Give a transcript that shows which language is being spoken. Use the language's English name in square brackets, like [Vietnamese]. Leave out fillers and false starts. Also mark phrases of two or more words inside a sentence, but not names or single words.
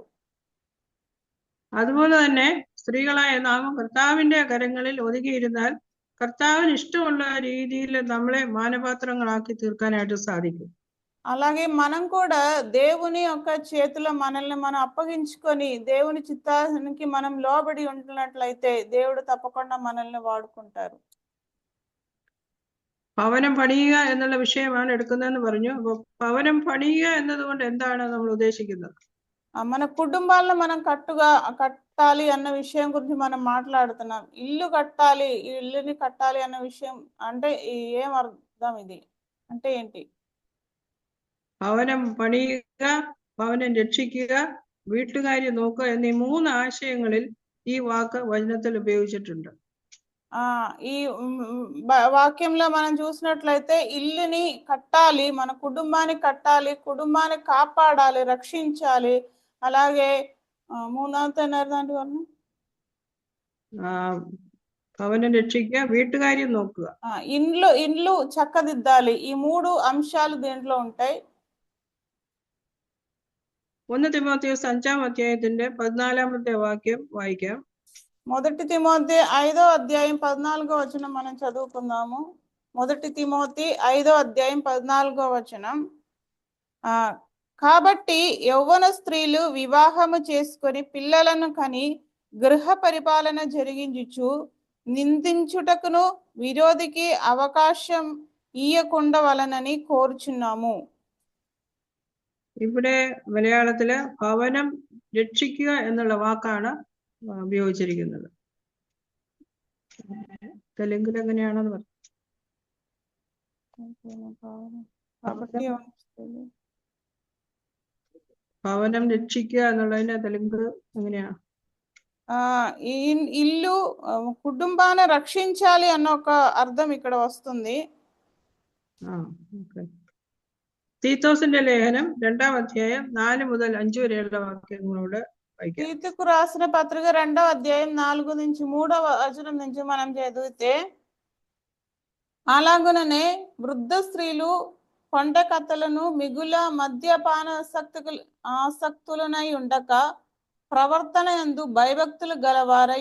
[Malayalam] അതുപോലെ തന്നെ സ്ത്രീകളായ നാം കർത്താവിന്റെ കരങ്ങളിൽ ഒതുങ്ങിയിരുന്നാൽ കർത്താവിന് ഇഷ്ടമുള്ള രീതിയിൽ നമ്മളെ മാനപാത്രങ്ങളാക്കി തീർക്കാനായിട്ട് സാധിക്കും. [Telugu] అలాగే మనం కూడా దేవుని యొక్క చేతిలో మనల్ని మనం అప్పగించుకొని దేవుని చిత్తానికి మనం లోబడి ఉంటున్నట్లయితే దేవుడు తప్పకుండా మనల్ని వాడుకుంటారు. [Malayalam] ഭവനം പണിയുക എന്നുള്ള വിഷയമാണ് എടുക്കുന്നതെന്ന് പറഞ്ഞു. അപ്പോൾ ഭവനം പണിയുക എന്നതുകൊണ്ട് എന്താണ് നമ്മൾ ഉദ്ദേശിക്കുന്നത്? [Telugu] మన కుటుంబాలను మనం కట్టాలి అన్న విషయం గురించి మనం మాట్లాడుతున్నాం. ఇల్లు కట్టాలి, ఇల్లుని కట్టాలి అన్న విషయం అంటే ఏం అర్థం? ఇది అంటే ఏంటి? [Malayalam] ഭവനം പണിയുക, ഭവനം രക്ഷിക്കുക, വീട്ടുകാര്യം നോക്കുക എന്നീ 3 ആശയങ്ങളിൽ ഈ വാക്ക് വചനത്തിൽ ഉപയോഗിച്ചിട്ടുണ്ട്. [Telugu] ఈ వాక్యంలో మనం చూసినట్లయితే ఇల్లుని కట్టాలి, మన కుటుంబాన్ని కట్టాలి, కుటుంబాన్ని కాపాడాలి, రక్షించాలి, అలాగే మూడవది దాంట్లో [Malayalam] ഭവനം രക്ഷിക്കുക, വീട്ടുകാര്യം നോക്കുക, [Telugu] ఇండ్లు చక్కదిద్దాలి. ఈ 3 అంశాలు దీంట్లో ఉంటాయి. [Malayalam] 1 തിമോഥെയോസ് 5-ാം അധ്യായത്തിന്റെ 14-ാമത്തെ വാക്യം വായിക്കാം. [Telugu] 1 తిమోతి 5వ అధ్యాయం 14వ వచనం మనం చదువుకుందాము. 1 తిమోతి 5వ అధ్యాయం 14వ వచనం. కాబట్టి యౌవన స్త్రీలు వివాహము చేసుకొని పిల్లలను కని గృహ పరిపాలన జరిగించుచు నిందించుటకును విరోధికి అవకాశం ఇయ్యకుండా వలనని కోరుచున్నాము. [Malayalam] ഇവിടെ മലയാളത്തില് ഭവനം രക്ഷിക്കുക എന്നുള്ള വാക്കാണ് ഉപയോഗിച്ചിരിക്കുന്നത്. തെലുങ്കിൽ എങ്ങനെയാണെന്ന് പറഞ്ഞു. [Telugu] కాబట్టి [Malayalam] ഭവനം രക്ഷിക്കുക എന്നുള്ളതിന്റെ തെലുങ്ക് എങ്ങനെയാ? [Telugu] ఈ ఇల్లు కుటుంబాన్ని రక్షించాలి అన్న ఒక అర్థం ఇక్కడ వస్తుంది. [Malayalam] തീത്തോസിന്റെ ലേഖനം 2ാം അധ്യായം 4 മുതൽ 5 വരെയുള്ള വാക്യങ്ങളോട് വായിക്കാം. [Telugu] తీతుకు రాసిన పత్రిక 2వ అధ్యాయం 4 నుంచి 3వ వచనం నుంచి మనం చదివితే, అలాగుననే వృద్ధ స్త్రీలు కొండకత్తలను మిగుల మద్యపాన ఆసక్తులనై ఉండక ప్రవర్తన యందు భయభక్తులు గలవారై